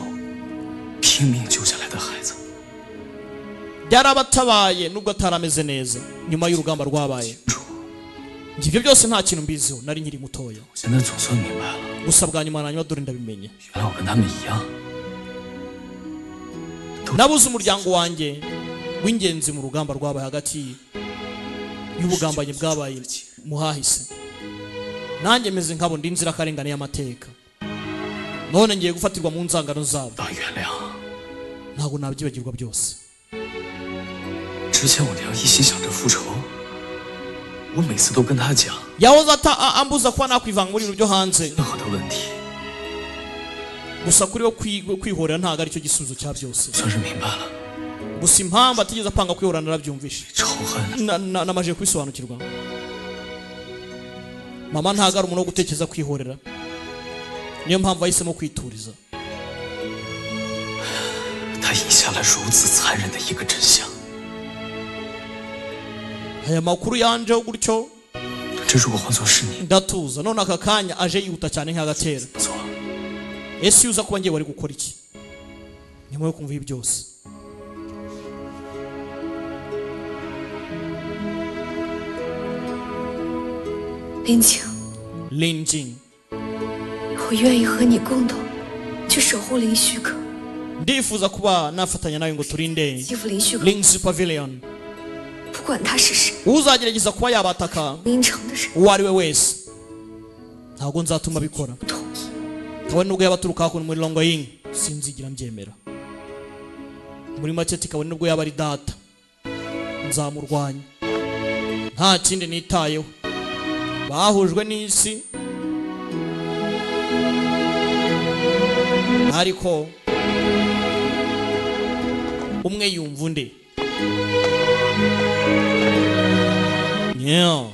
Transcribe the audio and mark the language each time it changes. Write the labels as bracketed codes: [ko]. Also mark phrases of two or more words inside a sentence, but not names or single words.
[zh] 拼命救下来的孩子。 [rw] byarabatabaye nubwo atarameze neza nyuma y'urugamba rwabaye njye ibyo byose nta kintu mbiziho nari nkiri mutoya [zh] 现在总算明白了， [rw] gusa bwa nyuma na nyuma dore ndabimenye [zh] 原来我跟他们一样， [rw] nabuze umuryango wanjye w'ingenzi mu rugamba rwabaye hagati y'ubugambanyi bwabaye muhahise nanjye meze nkabo ndi inzirakarengane y'amateka none ngiye gufatirwa mu nzangano zabo [zh] 到原谅。 [rw] ntabwo nabyibagirwa byose [zh] 之前我娘一心想着复仇，我每次都跟她讲 [rw] yahoze ambuza kuba nakwivanga muri ibintu byo hanze [zh] 任何的问题， [rw] gusa kuri we kwihorera ntabwo aricyo gisubizo cya byose [zh] 算是明白了， [rw] gusa impamvu atigeze apanga kwihorera narabyumvishe [zh] 仇恨 [rw] namaze kubisobanukirwa mama ntabwo ari umuntu wo gutekereza kwihorera niyo mpamvu ahisemo kwituriza [zh] 她隐下了如此残忍的一个真相。 [rw] aya makuru yanjeho gutyo [zh] 这如果换作是你， [rw] ndatuza none aka kanya aje yihuta cyane nk'agatera [zh] 不错， [rw] ese iyo uza kuba ngiye wari gukora iki nyuma yo kumva ibi byose [zh] 林晴， [rw] Linjing [zh] 我愿意和你共同去守护林虚阁， [rw] ndifuza kuba nafatanya nawe ngo turinde [zh] 欺负林虚阁， [rw] Ling's Pavilion [zh] 不管他是谁， [rw] uzagerageza kuba yabataka [zh] 明城的人 [rw] uwo ari we wese ntabwo nzatuma abikora [zh] 不同意。 [rw] kabone nubwo yaba aturuka hakuno muri Longoying sinzigira mbyemera muri make ati kabone nubwo yaba ari data nzamurwanya nta kindi nitayeho bahujwe n'isi ariko umwe yumva undi yeah.